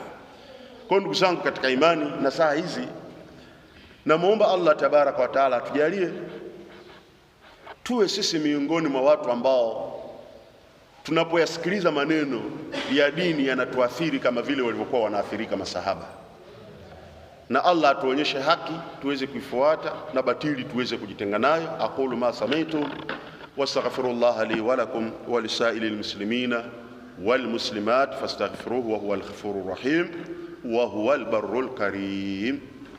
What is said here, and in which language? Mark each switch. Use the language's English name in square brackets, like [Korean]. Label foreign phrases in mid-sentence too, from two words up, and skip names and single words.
[Swahili] Kwa ndugu zangu katika imani, na saa hizi namuomba Allah [Arabic] تبارك وتعالى [Swahili] atujalie tuwe sisi miongoni mwa watu ambao tunapoyasikiliza maneno ya dini yanatuathiri kama vile walivyokuwa wanaathirika masahaba, na Allah atuonyeshe haki tuweze kuifuata na batili tuweze kujitenga nayo. [Arabic] أقول ما سمعت وأستغفر الله لي ولكم ولسائر المسلمين والمسلمات فاستغفروه وهو الغفور الرحيم وهو البر الكريم.